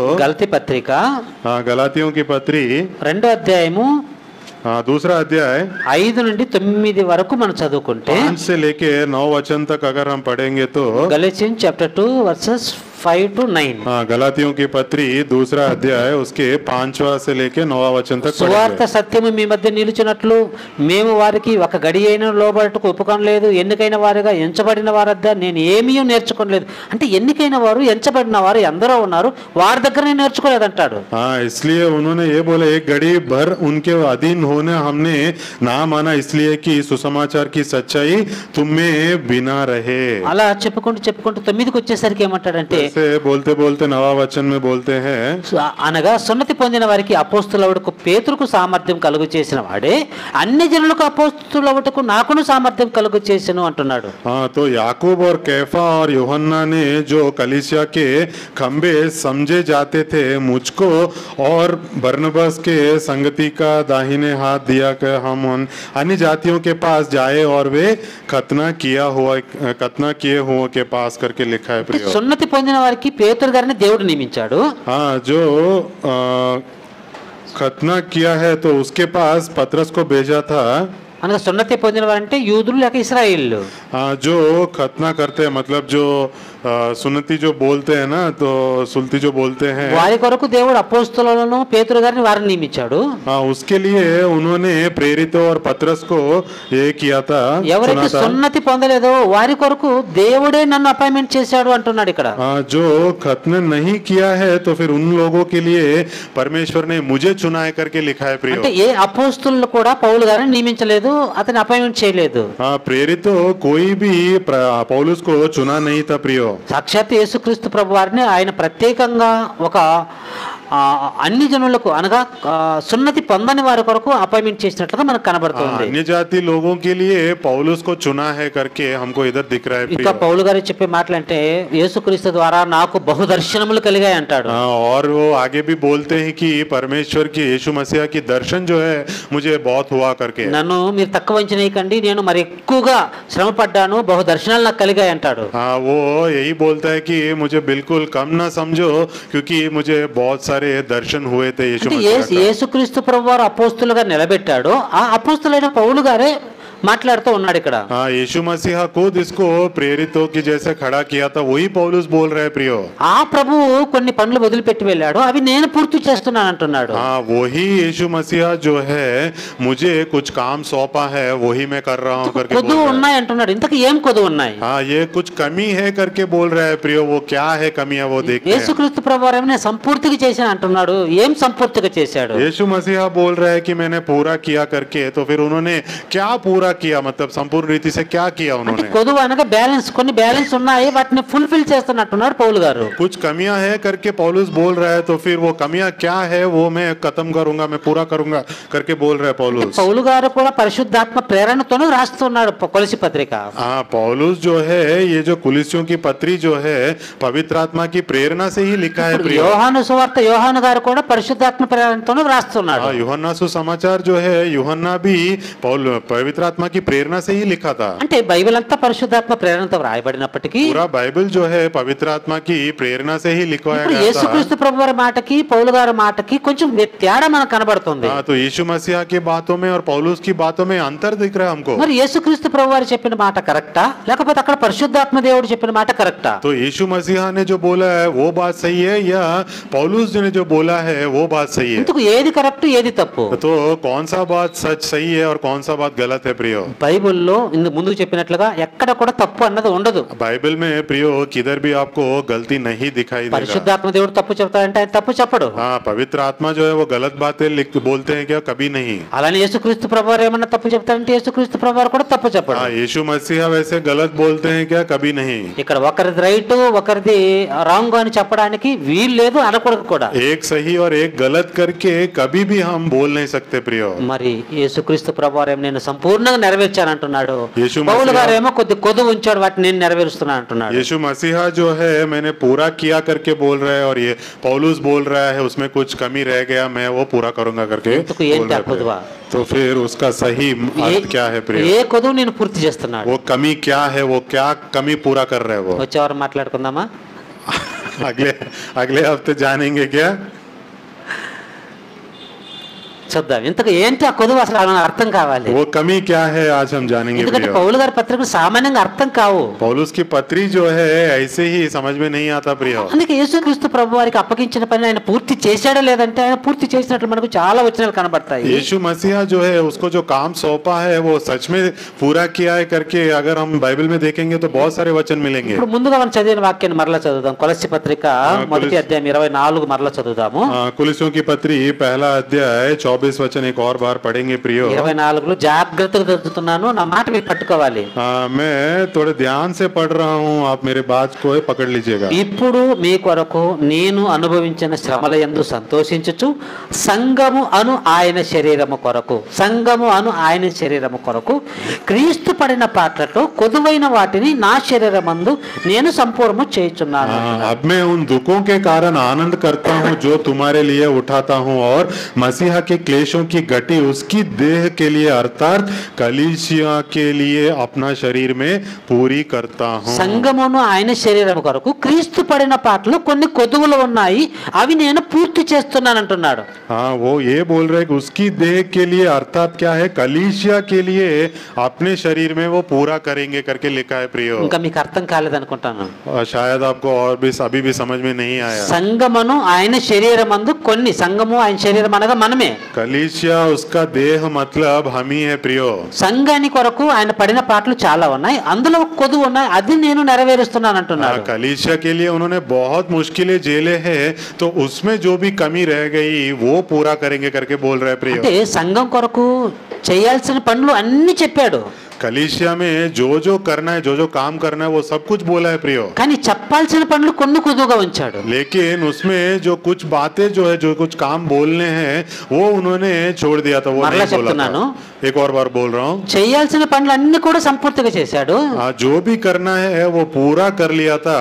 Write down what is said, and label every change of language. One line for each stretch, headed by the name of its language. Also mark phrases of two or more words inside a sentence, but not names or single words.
Telugu: గలతీ పత్రిక
Hindi: हाँ, गलातियों की पत्री
Telugu: 2వ అధ్యాయము
Hindi: हाँ, दूसरा अध्याय
Telugu: 5 నుండి 9 వరకు మనం చదువుకుంటే
Hindi: 5 से लेके 9 वचन तक अगर हम पढ़ेंगे तो
Telugu: గలతీయులు
English: chapter 2 verses 5 to 9.
Hindi: हाँ, गलातियों की पत्री दूसरा अध्याय उसके 5वां से लेके 9वां वचन तक
Telugu: సువార్త
Hindi: पढ़ेंगे.
Telugu: సత్యము మీ మధ్య నిలుచున్నట్లు మేము వారికి ఒక గడి అయిన లోబడటకు ఒప్పుకొనలేదు, ఎన్నికైన వారుగా ఎంచబడిన వారద్దా నేను ఏమీ నేర్చుకోలేదు. అంటే ఎన్నికైన వారు ఎంచబడిన వారు ఎందరో ఉన్నారు, వారి దగ్గర నేను నేర్చుకోలేదంటాడు.
Hindi: हाँ, इसलिए उन्होंने ये बोला एक घड़ी भर उनके अधीन होने हमने ना माना, इसलिए कि सुसमाचार की सच्चाई तुम में बिना रहे.
Telugu: అలా చెప్పుకుంటూ 9కి వచ్చేసరికి ఏమంటాడంటే
Hindi: ऐसे बोलते बोलते 9वां वचन में बोलते हैं
Telugu: అనగా సున్నతి పొందిన వారికి అపోస్తులవుటకు పేతురుకు సామర్థ్యం కలుగు చేసిన వాడే అన్ని జనులకు అపోస్తులవుటకు నాకును సామర్థ్యం కలుగు చేసెను అంటున్నాడు.
Hindi: हाँ, तो याकूब और कैफा और यूहन्ना ने जो कलीसिया के खंबे समझे जाते थे, मुझको और बरनबास के संगति का दाहिने हाथ दिया कि हम उन अन्य जातियों के पास जाए और वे खतना किए हुए के पास करके लिखा है प्रियो.
Telugu: సున్నతి పొందిన వారికి పేతురు గారిని దేవుడు నియమించాడు.
Hindi: हाँ, जो खतना किया है तो उसके पास पतरस को भेजा था।
Telugu: అనగా సున్నతి పొందిన వారంటే యూదులు లేక ఇశ్రాయేలు.
Hindi: जो खतना करते हैं मतलब जो सुन्नति जो बोलते हैं ना, तो सुल्ती जो बोलते हैं,
Telugu: వారి కొరకు దేవుడు అపోస్తలులను పేతురు గారిని వారిని నియమించాడు.
Hindi: उसके लिए उन्होंने प्रेरितों और पतरस को ये किया था,
Telugu: ఎవరైతే సున్నతి పొందలేదో వారి కొరకు దేవుడే నన్ను అపాయింట్మెంట్ చేశాడు అంటున్నాడు ఇక్కడ.
Hindi: जो खतना नहीं किया है तो फिर उन लोगों के लिए परमेश्वर ने मुझे चुना है करके लिखा है प्रियो.
Telugu: అంటే ఏ అపోస్తలులు కూడా పౌలు గారిని నియమించలేదు, అతని అపాయింట్మెంట్ చేయలేదు.
Hindi: प्रेरितो कोई भी पौलुस को चुना नहीं था प्रियो.
Telugu: సాక్షాత్ యేసుక్రీస్తు ప్రభు వారిని ఆయన ప్రత్యేకంగా ఒక అన్ని జనులకు అనగా సున్నతి పొందని వారి కొరకు అపాయింట్మెంట్ చేసినట్లుగా మనకు కనబడుతుంది.
Hindi: अन्य जाति लोगों के लिए पौलुस को चुना है करके हमको इधर दिख रहा है
Telugu: ఇంకా పౌలు గారు చెప్పే మాటలంటే యేసుక్రీస్తు ద్వారా నాకు బహుదర్శనములు కలిగాయి అంటాడు.
Hindi: और वो आगे भी बोलते हैं कि परमेश्वर की यीशु मसीह की दर्शन जो है मुझे बहुत हुआ करके.
Telugu: నన్ను మీరు తక్కువ అంచనేయకండి, నేను మరి ఎక్కువగా శ్రమ పడ్డాను, బహుదర్శనాలు నాకు కలిగాయి అంటాడు.
Hindi: वो यही बोलता है कि मुझे बिल्कुल कम ना समझो क्योंकि मुझे बहुत सारे दर्शन हुए थे यीशु मसीह का.
Telugu: యేసుక్రీస్తు ప్రభువారు అపోస్తలుగా నిలబెట్టాడు, ఆ అపోస్తలైన పౌలు గారే మాట్లాడుతూ ఉన్నాడు ఇక్కడ.
Hindi: यीशु मसीह खुद इसको प्रेरितों की जैसे खड़ा किया था, वही पौलुस बोल रहे प्रियो.
Telugu: ఆ ప్రభువు కొన్ని పనులు వదిలిపెట్టి వెళ్ళాడు, అవి నేను పూర్తి చేస్తున్నాను అంటున్నాడు.
Hindi: वही यीशु मसीह जो है मुझे कुछ काम सौंपा है वही मैं कर रहा हूँ करके
Telugu: కొదువు ఉన్నాయి అంటున్నాడు. ఇంతకు ఏం కొదువు ఉన్నాయి?
Hindi: ये कुछ कमी है करके बोल रहा है प्रियो. वो क्या है कमी है वो देखते हैं.
Telugu: యేసుక్రీస్తు ప్రభువారు నేను సంపూర్తిగా చేశాను అంటున్నాడు. ఏం సంపూర్తిగా చేశాడు?
Hindi: यीशु मसीह बोल रहा है कि मैंने पूरा किया करके, तो फिर उन्होंने क्या पूरा किया, मतलब संपूर्ण रीति से क्या किया उन्होंने.
Telugu: కొదువు అనగా బ్యాలెన్స్, కొన్ని బ్యాలెన్స్ ఉన్నాయి, వాటిని ఫుల్ఫిల్ చేస్తున్నట్టున్నాడు పౌలు గారు.
Hindi: कुछ कमियां है करके पौलुस बोल रहा है, तो फिर वो कमियां क्या है वो मैं खत्म करूंगा, मैं पूरा करूंगा करके बोल रहा है पौलुस.
Telugu: పౌలు గారు కూడా పరిశుద్ధాత్మ ప్రేరణతోనే రాస్తున్నాడు కొలసి పత్రిక.
Hindi: पौलुस जो है ये जो कुलिसियों की पत्री जो है पवित्र आत्मा की प्रेरणा से ही लिखा है.
Telugu: యోహాను సువార్త యోహాను గారు కూడా పరిశుద్ధాత్మ ప్రేరణతోనే రాస్తున్నాడు.
Hindi: यूहन्ना सुसमाचार जो है यूहन्ना भी पवित्र आत्मा की प्रेरणा से ही लिखा था.
Telugu: అంటే బైబిల్ అంతా పరిశుద్ధాత్మ ప్రేరణతో రాయబడినప్పటికీ
Hindi: पूरा बाइबल जो है पवित्र आत्मा की प्रेरणा से ही लिखवाया
Telugu: ఇప్పుడు
Hindi: गया था.
Telugu: యేసుక్రీస్తు ప్రభువారి మాటకి పౌలు గారి మాటకి కొంచెం తేడా మనకు కనబడుతుంది.
Hindi: तो यीशु मसीह की बातों में और पौलुस की बातों में अंतर दिख रहा है हमको.
Telugu: మరి యేసుక్రీస్తు ప్రభువారు చెప్పిన మాట కరెక్టా, లేకపోతే అక్కడ పరిశుద్ధాత్మ దేవుడు చెప్పిన మాట కరెక్టా?
Hindi: तो यीशु मसीह ने जो बोला है वो बात सही है या पौलुस ने जो बोला है वो बात सही है?
Telugu: ఇందుకు ఏది కరెక్ట్ ఏది తప్పు?
Hindi: तो कौन सा बात सच सही है और कौन सा बात गलत है प्रियो?
Telugu: బైబిల్లో ఇందుకు ముందు చెప్పినట్లుగా ఎక్కడ కూడా తప్పు అన్నది ఉండదు.
Hindi: बाइबल में प्रियो किधर भी आपको गलती नहीं दिखाई देगा.
Telugu: పరిశుద్ధాత్మ దేవుడు తప్పు చెప్తాడంటే ఆయన తప్పు చెప్పడు.
Hindi: पवित्र आत्मा जो है वो गलत बातें बोलते हैं क्या? कभी नहीं.
Telugu: అలానే యేసుక్రీస్తు ప్రభువారు ఏమన్నా తప్పు చెప్తాడంటే యేసుక్రీస్తు ప్రభువారు కూడా తప్పు చెప్పడు.
Hindi: यीशु मसीह वैसे गलत बोलते हैं क्या? कभी नहीं.
Telugu: ఇక్కడ ఒకరిది రైట్ ఒకరిది రాంగ్ అని చెప్పడానికి వీలు లేదు, అనకూడదు కూడా.
Hindi: एक सही और एक गलत करके कभी भी हम बोल नहीं सकते प्रियो.
Telugu: మరి యేసుక్రీస్తు ప్రభువారు ఏమో నేను సంపూర్ణంగా నెరవేర్చాను అంటున్నాడు, యేసు పౌలు గారు ఏమో కొద్ది కొద్దు ఉంచాడు, వాటిని నేను నెరవేరుస్తున్నాను అంటున్నాడు.
Hindi: यीशु मसीह जो है मैंने पूरा किया करके बोल रहा है, और ये पौलुस बोल रहा है उसमें कुछ कमी रह गया मैं वो पूरा करूंगा करके बोल रहा है. तो फिर उसका सही अर्थ क्या है प्रिय?
Telugu: ఏ కొదువు నేను పూర్తి చేస్తున్నాడు,
Hindi: वो कमी क्या है, वो क्या कमी पूरा कर रहे हैं वो?
Telugu: వచ్చేవారు మాట్లాడుకుందామా?
Hindi: अगले अगले हफ्ते जानेंगे क्या?
Telugu: చూద్దాం. ఇంతకు ఏంటి ఆ కొదువు అసలు మనకు అర్థం కావాలి.
Hindi: वो कमी क्या है आज हम जानेंगे
Telugu: ఎందుకంటే
Hindi: प्रिय.
Telugu: పౌలు గారి పత్రికలు సామాన్యంగా అర్థం కావు.
Hindi: पौलुस की पत्री जो है ऐसे ही समझ में नहीं आता प्रिय.
Telugu: అందుకే యేసుక్రీస్తు ప్రభువారికి అప్పగించిన పని ఆయన పూర్తి చేశాడా లేదంటే ఆయన పూర్తి చేసినట్లు మనకు చాలా వచనాలు కనబడతాయి.
Hindi: यीशु मसीह जो है उसको जो काम सौंपा है वो सच में पूरा किया है करके अगर हम बाइबल में देखेंगे तो बहुत सारे वचन मिलेंगे.
Telugu: ఇప్పుడు ముందుగా మనం చదివిన వాక్యాన్ని మరలా చదువుదాం. కొలస్సీ పత్రిక మొదటి అధ్యాయం 24 మరలా చదువుదాము.
Hindi: कुलिसियों की पत्री पहला अध्याय 24 वचन एक और बार पढ़ेंगे प्रियो.
Telugu: 24 జాగ్రత్తగా చదువుతున్నాను, నా మాట మీరు పట్టుకోవాలి.
Hindi: मैं थोड़े ध्यान से पढ़ रहा हूँ, आप मेरे बात को पकड़ लीजिएगा.
Telugu: ఇప్పుడు మీ కొరకు నేను అనుభవించిన శ్రమల యందు సంతోషించుచు సంఘము అను ఆయన శరీరము కొరకు క్రీస్తు పడిన పాటలతో కొదువైన వాటిని నా శరీరమందు నేను సంపూర్ణ చేయుచున్నాను.
Hindi: अब मैं उन दुखों के कारण आनंद करता हूँ जो तुम्हारे लिए उठाता हूँ, और मसीहा के क्लेशों की घटी उसकी देह के लिए अर्थात कलीसिया के लिए अपना शरीर में पूरी करता हूँ.
Telugu: సంఘమును ఆయన శరీరం కొరకు క్రీస్తు పడిన పాటలు కొన్ని కొదువులు ఉన్నాయి, అవి నేను పూర్తి చేస్తున్నాను అంటున్నాడు.
Hindi: हाँ, वो ये बोल रहे कि उसकी देह के लिए अर्थात क्या है, कलीसिया के लिए अपने शरीर में वो पूरा करेंगे करके लिखा है प्रियो।
Telugu: ఇంకా మీకు అర్థం కాలేదనుకుంటాను.
Hindi: शायद आपको और भी अभी भी समझ में नहीं आया।
Telugu: సంఘమును ఆయన శరీరమందు కొన్ని, సంఘము ఆయన శరీరం అనగా మనమే.
Hindi: कलीसिया उसका देह मतलब हम ही है प्रियो।
Telugu: సంఘాని కొరకు ఆయన పడిన పాటలు చాలా ఉన్నాయి, అందులో కొదువు ఉన్నాయి, అది నేను నెరవేరుస్తున్నాను అంటున్నాడు.
Hindi: कलीसिया के लिए उन्होंने बहुत मुश्किलें झेले हैं, तो उसमें जो भी कमी रह गई वो पूरा करेंगे करके बोल रहे हैं प्रियो।
Telugu: అంటే సంఘం కొరకు చేయాల్సిన పనులు అన్ని చెప్పాడు.
Hindi: कलीसिया में जो करना है, जो काम करना है वो सब कुछ बोला है प्रियो।
Telugu: కానీ చెప్పాల్సిన పనులు కొన్ని కొదువుగా ఉంచాడు.
Hindi: लेकिन उसमें जो कुछ बातें जो है, जो कुछ काम बोलने हैं वो उन्होंने छोड़ दिया था, वो
Telugu: మరలా
Hindi: नहीं बोला
Telugu: చెప్తున్నాను.
Hindi: था। एक और बार बोल रहा हूँ,
Telugu: చేయాల్సిన పనులు అన్ని కూడా సంపూర్తిగా చేశాడు.
Hindi: जो भी करना है वो पूरा कर लिया था,